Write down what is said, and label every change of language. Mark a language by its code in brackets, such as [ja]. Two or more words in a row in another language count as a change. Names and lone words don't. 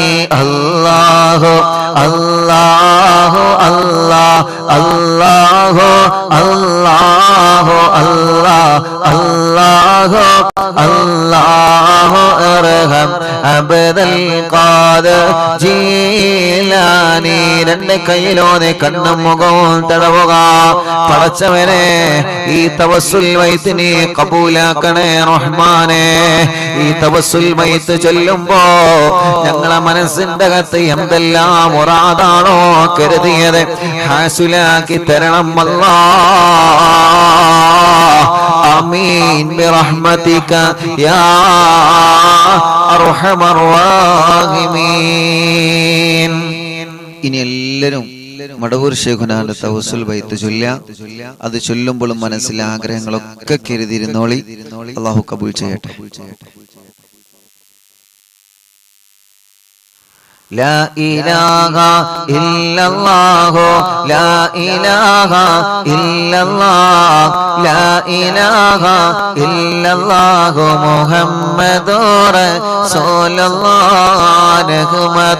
[ar] الله الله الله الله الله الله الله الله ارحم عبد القادر جيلاني [ml] രണ്ട് കൈയിലോനെ കണ്ണും മുഖവും തടവുക പടച്ചവനെ ഈ തവസ്സുൽ മയ്യിത്തിനെ കബൂലാക്കണേ റഹ്മാനെ ഈ തവസ്സുൽ മയ്യിത്ത് ചൊല്ലുമ്പോ ഞങ്ങളെ മനസ്സിന്റെ അകത്ത് എന്തെല്ലാം മുറാദാണോ കരുതിയത് ഹാസുലാക്കി തരണം [ar] الله آمين برحمتك يا أرحم الراحمين [ml] ഇനി എല്ലാവരും മടവൂർ ശൈഖുനാന്റെ തവസ്സുൽ ബൈത്ത് ചൊല്ലുക അത് ചൊല്ലുമ്പോഴും മനസ്സിലെ ആഗ്രഹങ്ങളൊക്കെ കരുതിയിരുന്നോളി അല്ലാഹു കബൂൽ ചെയ്യട്ടെ [ar] لا إله إلا الله لا إله إلا الله لا إله إلا الله محمد رسول الله نحمد